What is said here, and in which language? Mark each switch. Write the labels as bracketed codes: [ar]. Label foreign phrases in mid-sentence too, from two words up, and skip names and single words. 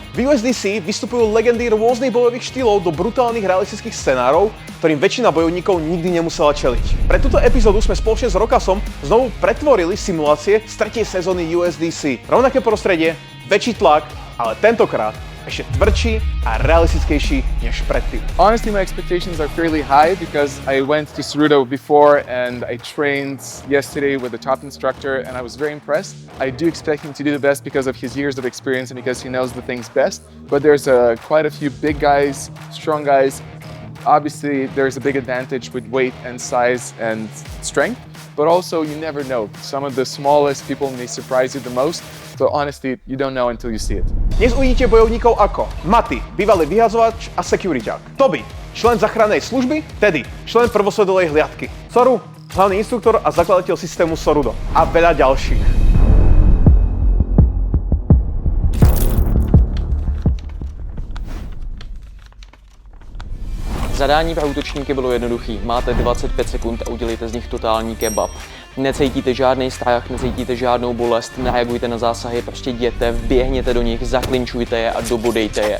[sk] V USDC vystupujú legendy rôznych bojových štýlov do brutálnych realistických scenárov, ktorým väčšina bojovníkov nikdy nemusela čeliť. Pre túto epizódu sme spoločne s Rokasom znovu pretvorili simulácie z 3. sezóny USDC. Rovnaké prostredie, väčší tlak, ale tentokrát ešte tvrdší a realistickejší než predtým. [en] Honestly, my expectations are fairly high because I went to Cerudo before and I trained yesterday with the top instructor and I was very impressed. I do expect him to do the best because of his years of experience and because he knows the things best. But there's quite a few big guys, strong guys. Obviously, there's a big advantage with weight and size and strength, but also you never know. Some of the smallest people may surprise you the most. So honestly, you don't know until you see it. [sk] Dnes uvidíte bojovníkov ako Mati, bývalý vyhazovač a securiťák. Toby, člen záchrannej služby. Teddy, člen prvosvetovej hliadky. Soru, hlavný inštruktor a zakladateľ systému Cerudo. A veľa ďalších. [cs] Zadání pro útočníky bylo jednoduchý. Máte 25 sekund a udělejte z nich totální kebab. Necítíte žádný strach, necítíte žádnou bolest, nereagujte na zásahy, prostě jděte, vběhněte do nich, zaklinčujte je a dobodejte je.